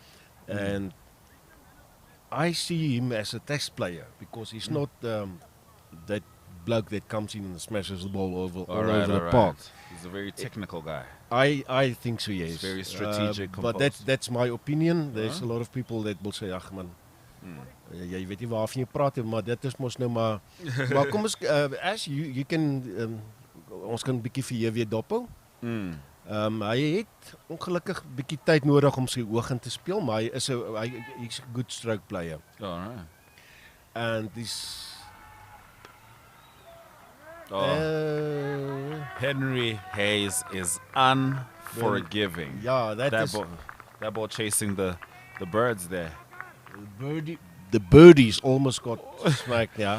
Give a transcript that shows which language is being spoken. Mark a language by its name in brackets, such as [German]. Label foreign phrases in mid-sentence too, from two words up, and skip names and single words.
[English] And I see him as a test player because he's not that bloke that comes in and smashes the ball all over the park. He's a very technical guy. I think so, yes. He's very strategic. But that's my opinion. There's a lot of people that will say, [Afrikaans] ag man, jy weet nie waarvan jy praat nie, maar dit is mos nou maar kom ons [English] as you can [Afrikaans] ons kan 'n bietjie vir jou weer dophou. Hy het ongelukkig bietjie tyd nodig om sy oog in te speel, maar hy's 'n [English] good stroke player. Alright. And this Henry Hayes is unforgiving. Yeah, that ball chasing the birds there. The birdies almost got smacked, yeah.